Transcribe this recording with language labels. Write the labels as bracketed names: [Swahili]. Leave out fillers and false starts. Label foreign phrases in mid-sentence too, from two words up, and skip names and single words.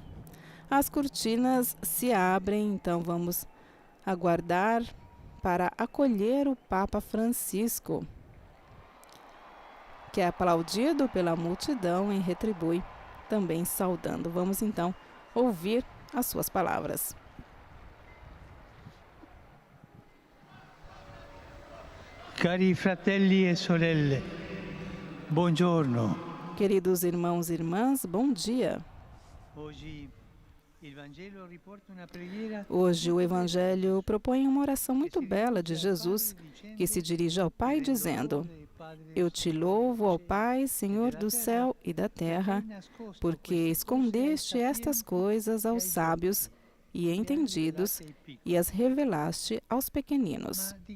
[Portuguese] As cortinas se abrem, então vamos aguardar para acolher o Papa Francisco, que é aplaudido pela multidão e retribui também saudando. Vamos então ouvir as suas palavras. [Italian] Cari fratelli e sorelle, buongiorno. [Portuguese] Queridos irmãos e irmãs, bom dia. Hoje o Evangelho propõe uma oração muito bela de Jesus, que se dirige ao Pai dizendo: Eu te louvo, ó Pai, Senhor do céu e da terra, porque escondeste estas coisas aos sábios e entendidos e as revelaste aos pequeninos.